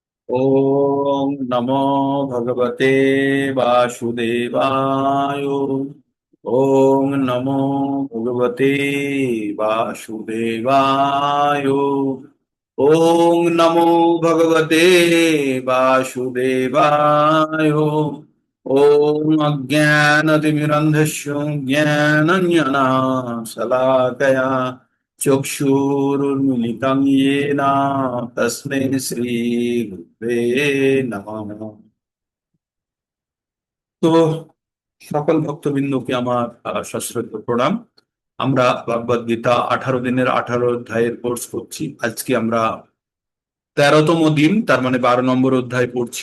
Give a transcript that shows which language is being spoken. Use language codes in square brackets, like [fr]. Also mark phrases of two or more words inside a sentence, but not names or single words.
[sa] ওম নমো ভগবতে বাসুদেবায়। ওম নমো ভগবতে বাসুদেবায়। ওম নমো ভগবতে বাসুদেবায়। ওম অজ্ঞানতিমিরন্ধস্য জ্ঞানাঞ্জনা শলাকয়া চক্ষুरुन्मिलितं येन तस्मै শ্রী গুরুবে নমঃ। [bn] তো সকল ভক্তবৃন্দকে আমার সশ্রদ্ধ প্রণাম। আমরা ভগবদ গীতা 18 দিনের 18 অধ্যায়ের কোর্স করছি। আজকে আমরা 13তম দিন, তার মানে 12 নম্বর অধ্যায় পড়ছি।